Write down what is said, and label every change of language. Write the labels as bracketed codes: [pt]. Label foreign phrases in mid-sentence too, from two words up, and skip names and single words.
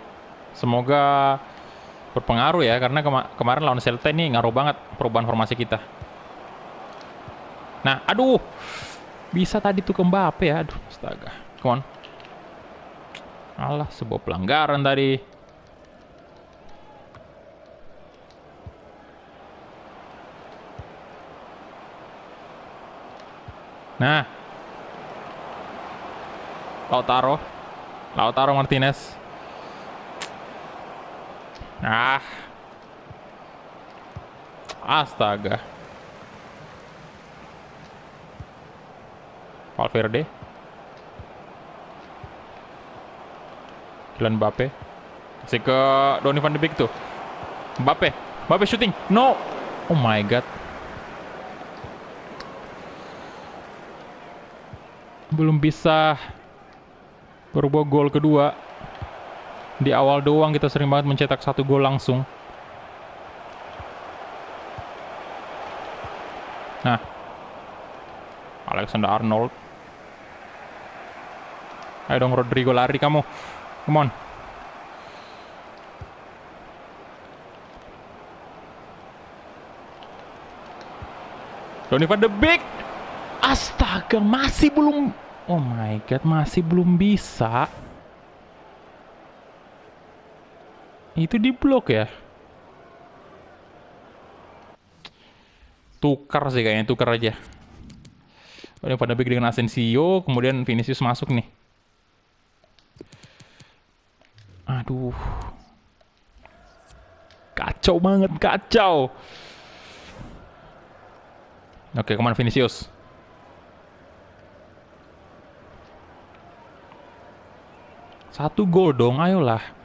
[id] Semoga berpengaruh ya, karena kemarin lawan Celta ini ngaruh banget perubahan formasi kita. Nah, aduh. Bisa tadi tuh ke Mbappe ya. Aduh, astaga. [en] Come on. [id] Alah, sebuah pelanggaran tadi. Nah. Lautaro Martinez. Astaga. Valverde. Kylian Mbappe. Kasih ke Donny van de Beek tuh. Mbappe shooting. No. [en] Oh my god. [id] Belum bisa berubah gol kedua. Di awal doang kita sering banget mencetak 1 gol langsung. Nah, Alexander Arnold. Ayo dong Rodrigo, lari kamu. [en] Come on. Donny van de Beek. [id] Astaga, masih belum. [en] Oh my god, [id] masih belum bisa. Itu di blok ya? Tukar sih kayaknya, tukar aja. Donny van de Beek dengan Asensio, kemudian Vinicius masuk nih. Aduh. Kacau banget, kacau. Oke, kemana Vinicius? Satu gol dong, ayolah.